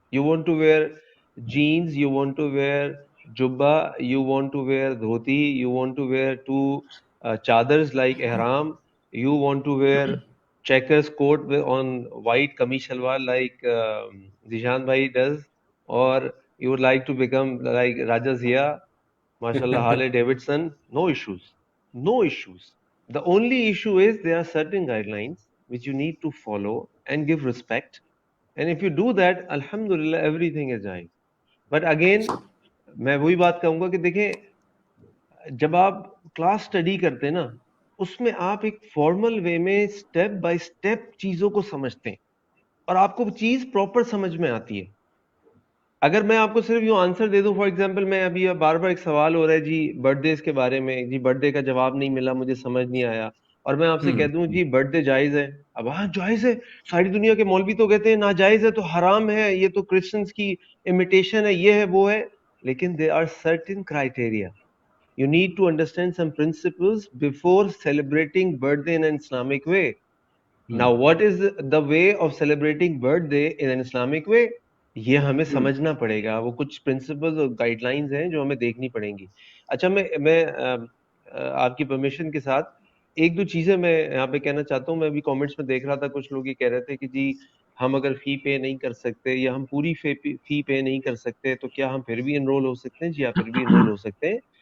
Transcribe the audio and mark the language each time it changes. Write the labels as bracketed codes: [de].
[en] You want to wear jeans, you want to wear jubba, you want to wear dhoti, you want to wear 2 چادرز like احرام, you want to wear checkers coat on white kameez shalwar like Zishan bhai does, or you would like to become like Raja Zia, mashallah, Harley Davidson, no issues, no issues. The only issue is there are certain guidelines which you need to follow and give respect, and if you do that, alhamdulillah, everything is right. But again [ur] میں وہی بات کہوں گا کہ دیکھیں جب آپ class study کرتے نا, اس میں آپ ایک فارمل وے میں اسٹیپ بائی اسٹیپ چیزوں کو سمجھتے ہیں اور آپ کو چیز پراپر سمجھ میں آتی ہے. اگر میں آپ کو صرف یوں آنسر دے دوں, [en] for example [ur] میں ابھی بار بار ایک سوال ہو رہا ہے جی برتھ ڈیز کے بارے میں, جی برتھ ڈے کا جواب نہیں ملا, مجھے سمجھ نہیں آیا, اور میں آپ سے کہہ دوں جی برتھ ڈے جائز ہے, اب ہاں جائز ہے, ساری دنیا کے مولوی تو کہتے ہیں ناجائز ہے, تو حرام ہے, یہ تو کرسچنس کی امیٹیشن ہے, یہ ہے وہ ہے, لیکن [en] there are certain criteria. You need to understand some principles before celebrating birthday in an Islamic way. Now what is the way of celebrating birthday in an Islamic way? [ur] یہ ہمیں سمجھنا پڑے گا, وہ کچھ پرنسپلز اور گائیڈ لائنز ہیں جو ہمیں دیکھنی پڑیں گی. اچھا میں آپ کی پرمیشن کے ساتھ ایک دو چیزیں میں یہاں پہ کہنا چاہتا ہوں. میں ابھی کامنٹس میں دیکھ رہا تھا, کچھ لوگ یہ کہہ رہے تھے کہ جی ہم اگر فی پے نہیں کر سکتے یا ہم پوری فی پے نہیں کر سکتے تو کیا ہم پھر بھی انرول ہو سکتے ہیں؟ جی آپ پھر بھی انرول ہو سکتے ہیں.